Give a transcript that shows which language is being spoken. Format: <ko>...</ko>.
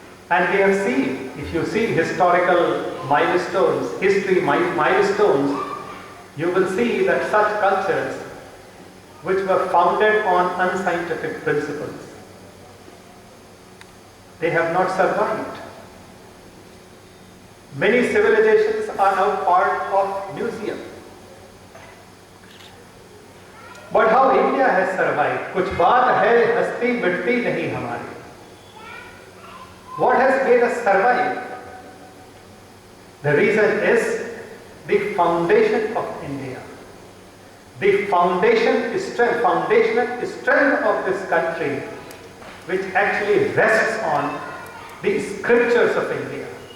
<en>And we have seen, if you see historical milestones, history milestones, you will see that such cultures which were founded on unscientific principles, they have not survived. Many civilizations are now part of museums. But how India has survived?</en> <hi>कुछ बात है हस्ती मिटती नहीं हमारी.</hi> <en>What has made us survive? The reason is the foundation of India. The foundational strength of this country, which actually rests on the scriptures of India.</en>